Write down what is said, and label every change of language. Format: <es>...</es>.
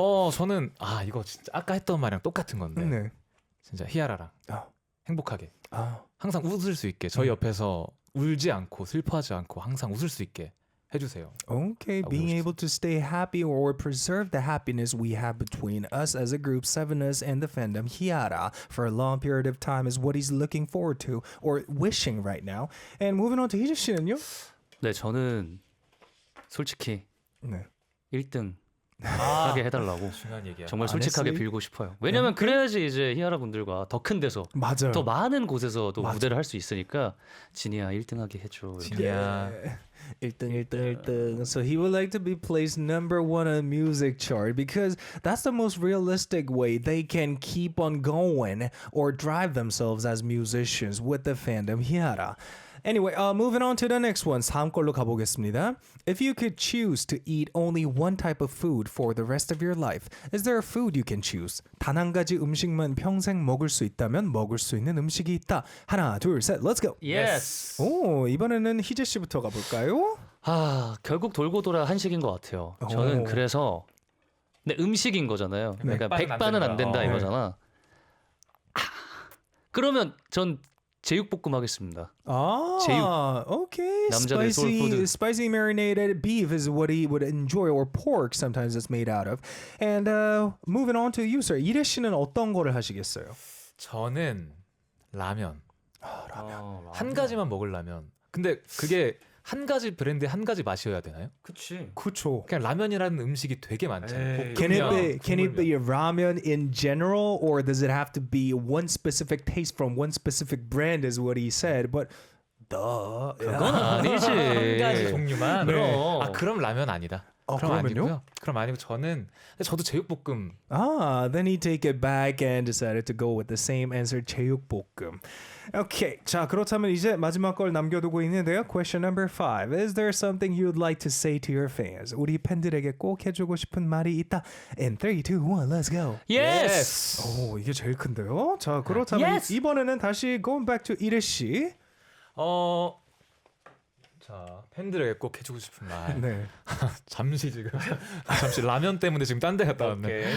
<ko>저는 이거 진짜 아까 했던 말이랑 똑같은 건데 네. 진짜 희아라랑 행복하게 아. 항상 웃을 수 있게 저희 옆에서 울지 않고 슬퍼하지 않고 항상 웃을 수 있게 해주세요. Okay, being able to stay happy or preserve the happiness we have between us as a group, Sevenus and the fandom Hiara, for a long period of time is what he's looking forward to or wishing right now. And moving on to 희재 씨는요? 네, 저는 솔직히 네. 1등 하게 해달라고 중요한 얘기야. 정말 솔직하게</ko> <en>honestly?</en> <ko>빌고 싶어요. 왜냐면 그래야지 이제 히아라 분들과 더 큰 데서 맞아요. 더 많은 곳에서도 맞아. 무대를 할 수 있으니까 지니야 1등하게 해줘. 이렇게. 지니야. 1등.</ko> <en>So he would like to be placed number 1 on music chart because that's the most realistic way they can keep on going or drive themselves as musicians with the fandom Hiara. Anyway, moving on to the next one.</en> <ko>다음 걸로 가보겠습니다.</ko> <en>If you could choose to eat only one type of food for the rest of your life, is there a food you can choose?</en> <ko>단 한 가지 음식만 평생 먹을 수 있다면 먹을 수 있는 음식이 있다. 하나, 둘, 셋,</ko> <en>let's go. Yes.</en> <ko>오, 이번에는 희재 씨부터 가볼까요? 결국 돌고 돌아 한식인 것 같아요. 저는 오. 그래서 근데 음식인 거잖아요. 그러니까 백반은 안 된다 이거잖아. 그러면 전 제육볶음 하겠습니다. 제육.</ko> <en>Okay.</en> <ko>남자들 소울푸드.</ko> <en>Spicy marinated beef is what he would enjoy, or pork sometimes it's made out of. And moving on to you, sir.</en> <ko>이래 씨는 어떤 거를 하시겠어요? 저는 라면. 라면. 한 가지만 먹으려면. 근데 그게 한 가지 브랜드의 한 가지 맛이어야 되나요? 그치. 그쵸. 그냥 라면이라는 음식이 되게 많잖아요.</ko> <en>Can it be ramen in general, or does it have to be one specific taste from one specific brand? Is what he said, but duh.</en> <ko>그건 아니지. 한 가지 종류만. 그럼. 그럼 라면 아니다. 그럼 그러면요? 아니고요. 그럼 아니고 저도 제육볶음.</ko> <en>Then he take it back and decided to go with the same answer, 제육볶음.</en> <ko>Okay, 자 그렇다면 이제 마지막 걸 남겨두고 있는데요.</ko> <en>Question number 5. Is there something you'd like to say to your fans?</en> <ko>우리 팬들에게 꼭 해주고 싶은 말이 있다.</ko> <en>In 3, 2, 1, let's go. Yes.</en> <ko>오, 이게 제일 큰데요. 자 그렇다면</ko> <en>Yes.</en> <ko>이번에는 다시</ko> <en>going back to</en> <ko>이래 씨. 자 팬들에게 꼭 해주고 싶은 말. 네. 잠시 라면 때문에 지금 딴 데 갔다 왔네.</ko>